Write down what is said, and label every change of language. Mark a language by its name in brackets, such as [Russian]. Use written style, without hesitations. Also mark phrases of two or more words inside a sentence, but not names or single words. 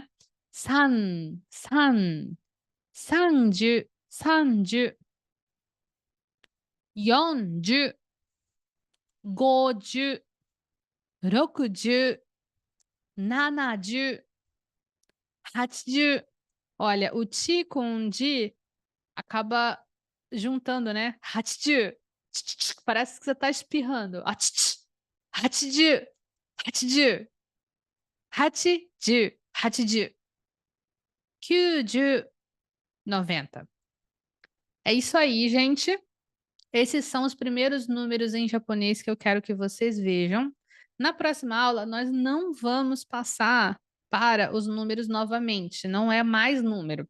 [Japanese] 三、三、30、30、40、50、60、70、80. [Portuguese] Olha, o ti com o di acaba juntando, né? Hachichu. Parece que você tá espirrando. [Japanese] 八十。八十。八十. 八十。八十。90, 90. [Portuguese] É isso aí, gente. Esses são os primeiros números em japonês que eu quero que vocês vejam. Na próxima aula, nós não vamos passar para os números novamente, não é mais número.